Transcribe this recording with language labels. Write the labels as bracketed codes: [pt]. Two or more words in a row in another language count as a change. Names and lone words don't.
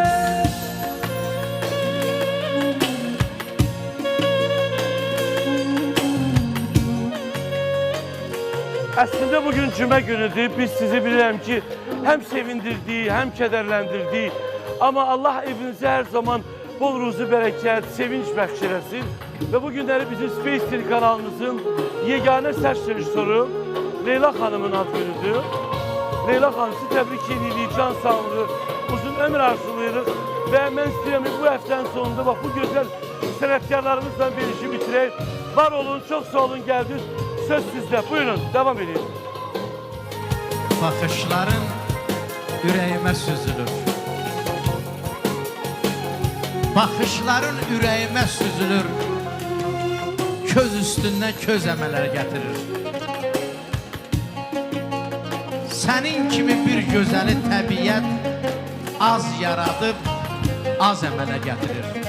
[az] Aslında bugün cümə günüdür. Biz sizi bilirəm ki, [tr] hem sevindirdi, hem kederlendirdi. Ama Allah evinize her zaman bol ruzu, bereket, [az] sevinç bəxş eləsin. Ve bu günləri bizim Space TV kanalımızın yegane səs rejissoru Leyla Hanım'ın ad günüdür. Leyla Hanım, sizi təbrik edirik, can sağlığı, uzun ömür arzulayırıq. Ve mən istəyirəm bu həftənin sonunda bax, bu gözəl sənətkarlarımızla bir işi bitirək. Var olun, [tr] çok sağ olun, geldiniz. Söz sizde. Buyurun, devam edin. [az] Bakışların ürəyimə süzülür. Baxışların ürəyimə süzülür. Köz üstündən köz əmələr gətirir. Sənin kimi bir gözəli təbiət az yaradıb, az əmələ gətirir.